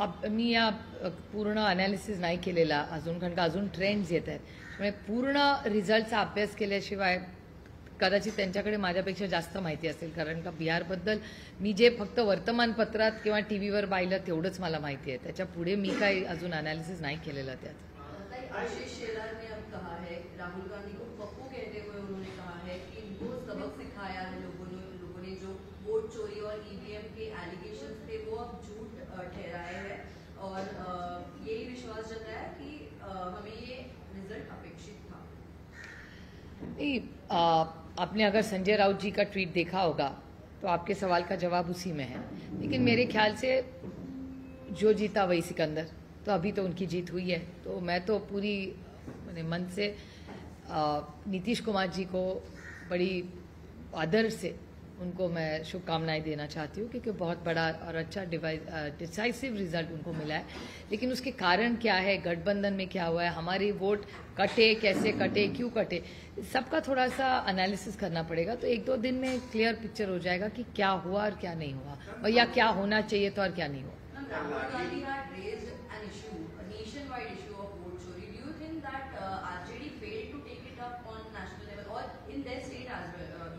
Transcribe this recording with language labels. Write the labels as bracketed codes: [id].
[mr] मी या पूर्ण अनालिसिस नाही केलेला अजून, कारण का अजून ट्रेंड्स येत आहेत. म्हणजे पूर्ण रिझल्टचा अभ्यास केल्याशिवाय कदाचित त्यांच्याकडे माझ्यापेक्षा जास्त माहिती असेल, कारण का बिहारबद्दल मी जे फक्त वर्तमानपत्रात किंवा टीव्हीवर पाहिलं तेवढंच मला माहिती आहे. त्याच्या पुढे मी काही अजून अनालिसिस नाही केलेलं त्याचं. [hi] आशीष शेलार ने अब कहा है, राहुल गांधी को पप्पू कहते हुए उन्होंने कहा है कि इनको सबक सिखाया है लोगों ने जो वोट चोरी और ईवीएम के एलिगेशंस थे वो अब झूठ ठहराए हैं, और यही विश्वास जताया कि हमें ये रिजल्ट अपेक्षित था. नहीं, आपने अगर संजय राउत जी का ट्वीट देखा होगा तो आपके सवाल का जवाब उसी में है. लेकिन मेरे ख्याल से जो जीता वही सिकंदर, तो अभी तो उनकी जीत हुई है. तो मैं तो पूरी मन से नीतीश कुमार जी को बड़ी आदर से उनको मैं शुभकामनाएं देना चाहती हूँ, क्योंकि बहुत बड़ा और अच्छा डिसाइसिव रिजल्ट उनको मिला है. लेकिन उसके कारण क्या है, गठबंधन में क्या हुआ है, हमारे वोट कटे, कैसे कटे, क्यों कटे, सबका थोड़ा सा एनालिसिस करना पड़ेगा. तो 1-2 दिन में क्लियर पिक्चर हो जाएगा कि क्या हुआ और क्या नहीं हुआ, और या क्या होना चाहिए था और क्या नहीं हुआ. [en] Rahul Gandhi had raised an issue, a nationwide issue of vote chori. Do you think that RJD failed to take it up on national level or in their state as well?